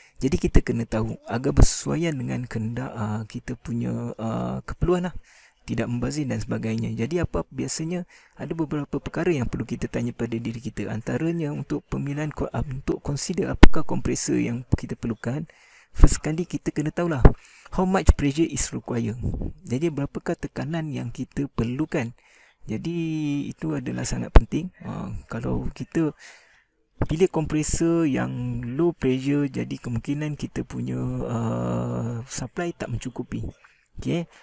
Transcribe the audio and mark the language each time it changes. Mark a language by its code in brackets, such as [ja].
[ms] Jadi kita kena tahu agar bersesuaian dengan kehendak kita punya keperluan lah. tidak membazir dan sebagainya. Jadi apa biasanya ada beberapa perkara yang perlu kita tanya pada diri kita. Antaranya untuk pemilihan untuk consider apakah kompresor yang kita perlukan. [en] First [ms] kali kita kena tahulah [en] how much pressure is required. [ms] Jadi berapakah tekanan yang kita perlukan. Jadi itu adalah sangat penting. Kalau kita pilih kompresor yang low pressure, jadi kemungkinan kita punya supply tak mencukupi. Okay.